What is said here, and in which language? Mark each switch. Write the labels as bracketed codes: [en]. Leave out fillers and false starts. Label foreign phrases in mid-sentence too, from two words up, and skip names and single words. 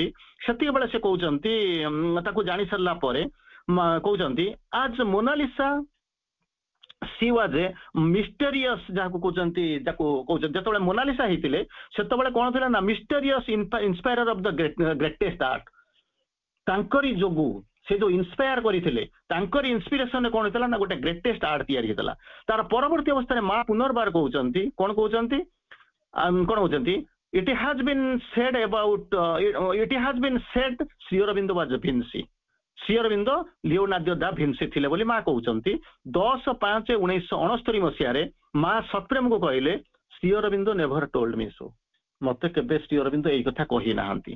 [or] ସେତିକିବେଳେ ସେ କହୁଛନ୍ତି ତାକୁ ଜାଣି ସାରିଲା ପରେ କହୁଛନ୍ତି [en] as Monalisa she was a mysterious, [or] ଯାହାକୁ କହୁଛନ୍ତି ଯେତେବେଳେ ମୋନାଲିସା ହେଇଥିଲେ ସେତେବେଳେ କଣ ଥିଲା ନା [en] mysterious inspire of the greatest art. [or] ତାଙ୍କରି ଯୋଗୁ ସେ ଯୋଉ ଇନ୍ସପାୟାର କରିଥିଲେ, ତାଙ୍କରି ଇନ୍ସପିରେସନରେ କଣ ହେଇଥିଲା ନା ଗୋଟେ [en] greatest art [or] ତିଆରି ହେଇଥିଲା। ତାର ପରବର୍ତ୍ତୀ ଅବସ୍ଥାରେ ମା ପୁନର୍ବାର କହୁଛନ୍ତି କଣ କହୁଛନ୍ତି [en] it has been said [or] ଶ୍ରୀ ଅରବିନ୍ଦ [en] was Vinci, [or] ଶ୍ରୀ ଅରବିନ୍ଦ ଲିଓନାର୍ଦୋ ଦା ଭିନ୍ସି ଥିଲେ ବୋଲି ମା କହୁଛନ୍ତି। 10/5/1969 ମସିହାରେ ମା ସତ୍ପ୍ରେମକୁ କହିଲେ ଶ୍ରୀ ଅରବିନ୍ଦ [en] never told me so, [or] ମତେ କେବେ ଶ୍ରୀ ଅରବିନ୍ଦ ଏଇ କଥା କହି ନାହାନ୍ତି।